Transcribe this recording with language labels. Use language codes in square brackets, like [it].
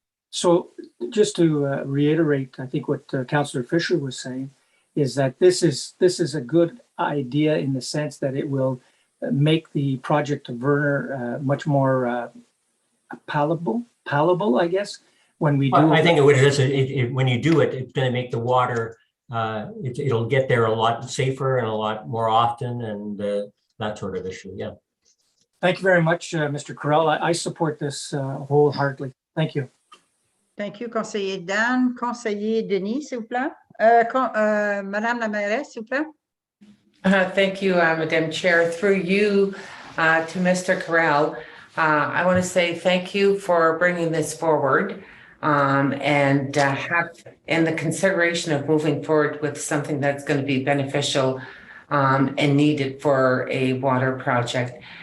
[en] So just to reiterate, I think what Councillor Fisher was saying is that this is a good idea in the sense that it will make the project of Verner much more palatable, I guess, when we do. I think it would. When you do it, it's going to make the water. It'll get there a lot safer and a lot more often, and that sort of issue. Yeah. Thank you very much, Mr. Carell. I support this wholeheartedly. Thank you. Thank you, Conseiller Dan. [fr] Conseiller Denis, s'il vous plaît. Madame la mairesse, s'il vous plaît. [en] Thank you, Madam Chair. Through you to Mr. Carell, I want to say thank you for bringing this forward and have in the consideration of moving forward with something that's going to be beneficial and needed for a water project.